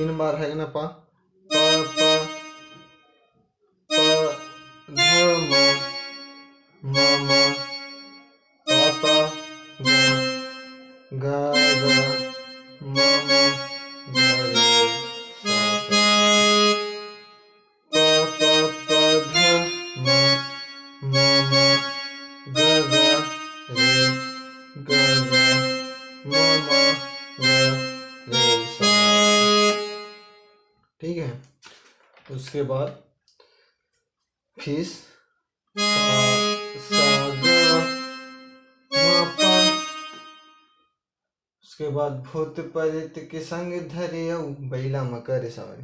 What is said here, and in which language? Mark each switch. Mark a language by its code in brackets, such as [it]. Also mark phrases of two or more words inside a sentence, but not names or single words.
[hi] बार रहेगा ना पा, प प प ध म म प ग ग म म ग रे सा प प ध म म ग ग रे ग ग म म ग रे सा। ठीक है, उसके बाद फिर सा ग म प, उसके बाद भूत प्रेत के संग धरियऊ बैला मकर सवारी।